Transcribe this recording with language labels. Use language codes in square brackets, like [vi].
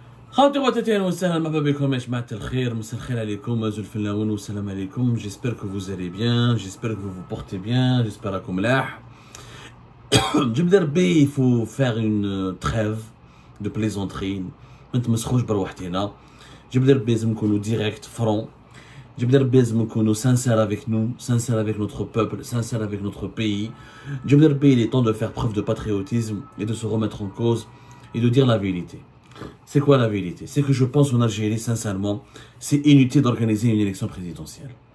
[ar] خاوتي خواتاتي اهلا وسهلا مرحبا بكم يا جماعة الخير مساء الخير عليكم زول الفلاون والسلام عليكم. [fr] J'espère que vous allez bien, j'espère que vous vous portez bien, j'espère [ar] راكم ملاح. جبد ربي [fr] il faut faire une trêve de plaisanterie. [ar] ما نتمسخوش بروحتينا. جبد ربي لازم نكونوا [fr] ديريكت فرون. [ar] جبد ربي لازم نكونوا [fr] sincères avec nous, sincères avec notre peuple, sincères avec notre pays. [ar] جبد ربي [fr] il est temps de faire preuve de patriotisme et de se remettre en cause et de dire la vérité. C'est quoi la vérité? C'est que je pense en Algérie, sincèrement, c'est inutile d'organiser une élection présidentielle.